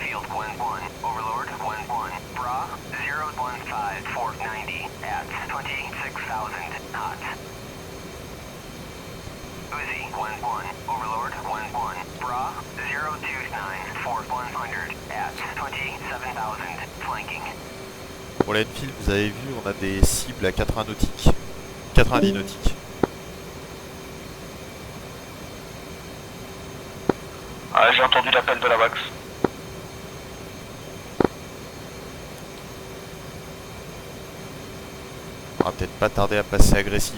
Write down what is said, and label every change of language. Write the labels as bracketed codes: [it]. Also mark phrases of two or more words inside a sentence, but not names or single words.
[en] 1-1, Overlord 1-1, Bra 015 490 at 26,000 knots. Uzi 1-1, Overlord 1-1, Bra 029 4100 at 27,000 flanking. [fr] Pour les Enfield, vous avez vu, on a des cibles à 80 nautiques. 90 nautiques. Ah, j'ai entendu l'appel de la Wax. On va peut-être pas tarder à passer agressif.